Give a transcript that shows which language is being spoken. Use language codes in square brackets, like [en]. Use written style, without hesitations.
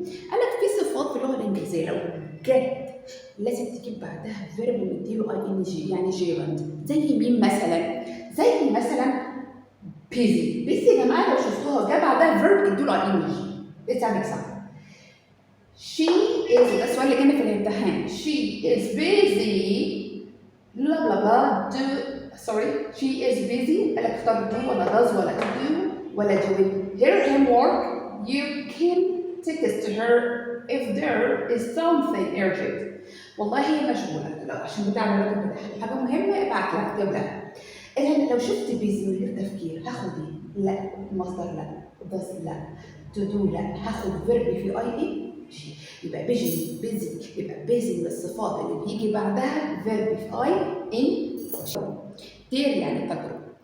[ar] قال لك في صفات في اللغه الانجليزيه لو جت لازم تجيب بعدها فيرب ونديله اي ان جي يعني جيرند. زي مين مثلا؟ زي مثلا busy يا جماعه لو شفتوها جه بعدها فيرب ادوا له اي ان جي. [en] Let's have an example. She is [ar] ده السؤال اللي كان في الامتحان. [en] She is busy blah blah blah she is busy [ar] قال لك اختار [en] do ولا does ولا to do ولا doing her homework. You can text her if there is something urgent. [ar] والله هي مشغولة لو عشان بتعمل الواجب بتاعها حاجة مهمة ابعت لها اكتب لها. إذا لو شفت busy من غير تفكير هاخد ايه؟ لا مصدر لا does لا to do لا، هاخد فيرب في اي اي ماشي، يبقى busy يبقى busy بالصفات اللي بيجي بعدها فيرب في اي ان دير يعني تجربة.